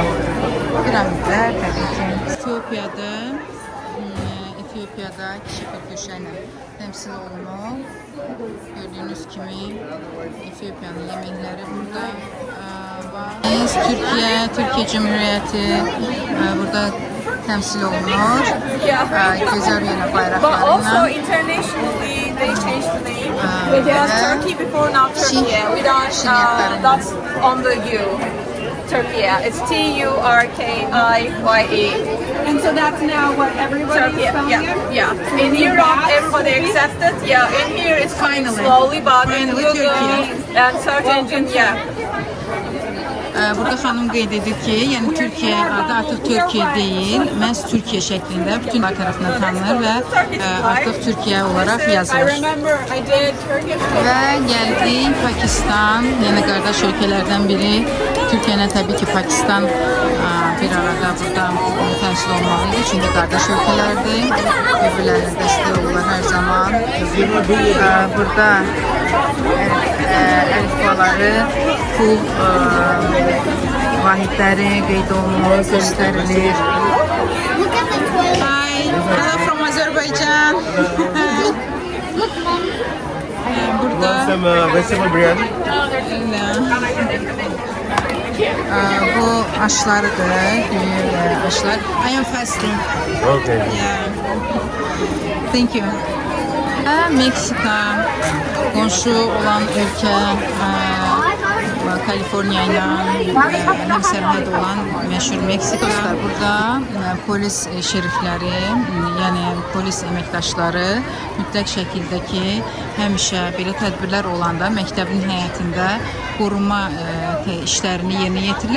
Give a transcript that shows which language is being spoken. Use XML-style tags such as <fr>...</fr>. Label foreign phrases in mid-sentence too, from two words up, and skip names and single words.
<az>Piramidlər təbii ki Etiyopiyada kiçik bir güşə ilə təmsil olunur. Gördüyünüz kimi Etiyopyanın yeməkləri burada var. Türkiyə Cumhuriyyəti burada təmsil olunur. Gözəl yenə bayraqlarıyla.</az> <en>They changed the name. It was Turkey before, now Turkey. That's on the U. Turkey. It's Turkye. And so that's now what everybody Turkey. is spelling it? Yeah. In Europe, everybody accepts it. Yeah. In here, it's coming slowly, but in Google and search engine,</en> <az>Burada xanım qeyd edir ki, yəni Türkiyə adı artıq Türkiyə deyil, məhz Türkiyə şəklində bütün tərəfindən tanınır və artıq Türkiyə olaraq yazılır. Və gəldik Pakistan, yəni qardaş ölkələrdən biri. Türkiyə ilə təbii ki Pakistan bir arada burada təmsil olmalıydı, çünki qardaş ölkələrdir, bir-birlərinə dəstək olurlar hər zaman. Burada əlifbaları, pul vahidləri qeyd olunur, göstərilir.</az> <en>Hi, hello from Azerbaijan.</en> <az>Burada</az> <en>vegetable biryani.</en> <az>bu aşlarıdır, aşlar.</az> <en>I am fasting. Okay. Yeah. Thank you.</en> <az>Meksika, qonşu olan ölkə, Kaliforniya ilə həmsərhəd olan məşhur Meksika. Burada polis şerifləri, yəni polis əməkdaşları mütləq şəkildə ki, həmişə belə tədbirlər olanda məktəbin həyətində qoruma işlərini yerinə yetirirlər.</az>